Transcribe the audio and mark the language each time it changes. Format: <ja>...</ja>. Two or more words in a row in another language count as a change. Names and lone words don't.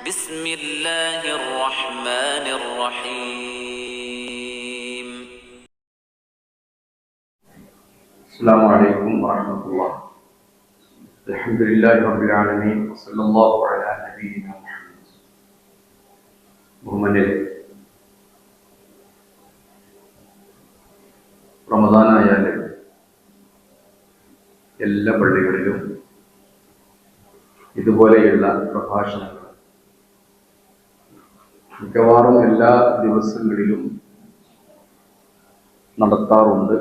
<ar>بسم الله الرحمن الرحيم. السلام عليكم ورحمة الله. الحمد لله رب العالمين وصلى الله على نبينا محمد.</ar> <ml>ബഹുമാന്യരെ, റമദാനായാല് എല്ലാ പള്ളികളിലും ഇതുപോലെയുള്ള പ്രഭാഷണങ്ങൾ മിക്കവാറും എല്ലാ ദിവസങ്ങളിലും നടത്താറുണ്ട്.</ml>